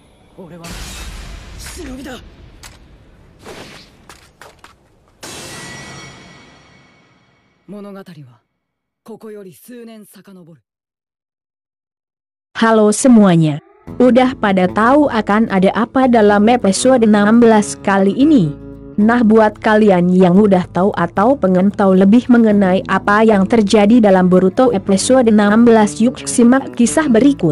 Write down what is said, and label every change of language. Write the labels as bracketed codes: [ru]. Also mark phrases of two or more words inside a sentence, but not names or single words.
[ja] 俺は忍びだ。物語はここより数年遡る。 [id] Halo semuanya. Udah pada tahu akan ada apa dalam episode 16 kali ini? Nah, buat kalian yang udah tahu atau pengen tahu lebih mengenai apa yang terjadi dalam Boruto episode 16, yuk simak kisah berikut.